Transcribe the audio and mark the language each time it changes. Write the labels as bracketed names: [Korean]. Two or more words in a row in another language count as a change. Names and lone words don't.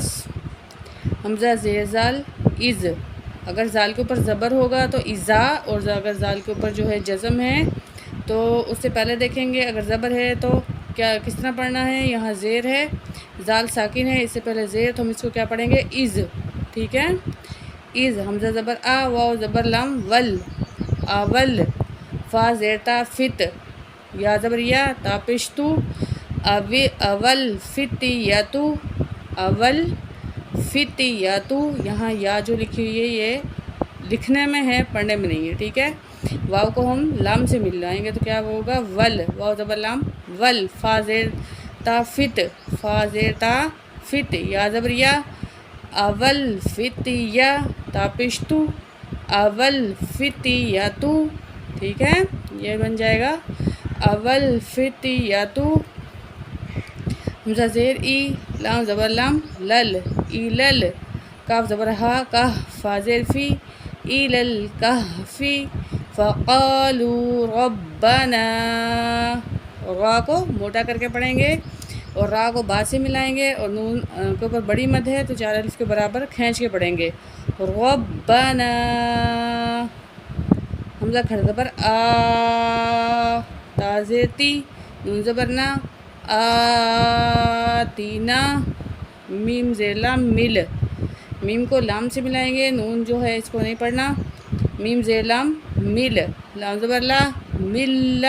[Urdu] حمزہ زیر زال، از، اگر زال کے اوپر زبر ہوگا تو ازا، اور اگر زال کے اوپر جو ہے جزم ہے تو اس سے پہلے دیکھیں گے، اگر زبر ہے تو کیا کس طرح پڑھنا ہے۔ یہاں زیر ہے، زال ساکن ہے، اس سے پہلے زیر، تو ہم اس کو کیا پڑھیں گے، از، ٹھیک ہے۔ از، حمزہ زبر آ، واو زبر لام، ول، اول۔ فا زیر تا، فت، یا زبر یا، تا پیش تو، [Arabic] اول فتیتو، اول فتیتو۔ [Urdu] یہاں یا جو لکھی ہوئی ہے یہ لکھنے میں ہے، پڑھنے میں نہیں ہے، ٹھیک ہے۔ واو کو ہم لام سے مل لائیں گے تو کیا ہوگا، ول، واو زبر لام، ول۔ فا زیر تا، فت، فا زیر تا، فت، یا زبر یا، [Arabic] اول فتیہ، [Urdu] تا پیش تو، [Arabic] اول فتیتو، [Urdu] ٹھیک ہے۔ یہ بن جائے گا [Arabic] اول فتیتو۔ [Urdu] حمزہ زیر ای، لام زبر لام، لل، ای لل۔ کاف زبر ہا، کاہ، فا زیر فی، ای لل کہفی۔ [Arabic] فقالوا ربنا، [Urdu] را کو موٹا کر کے پڑھیں گے اور را کو با سے ملائیں گے، اور نون کے اوپر بڑی مد ہے تو چار الف کے برابر کھینچ کے پڑھیں گے، ربنا۔ حمزہ کھڑا زبر آ، تا زیر تی، نون زبر نا، آتینا، میم زیر لام، مل، میم کو لام سے ملائیں گے، نون جو ہے اس کو نہیں پڑھنا، میم زیر لام، مل، لام زبر لا، ملا۔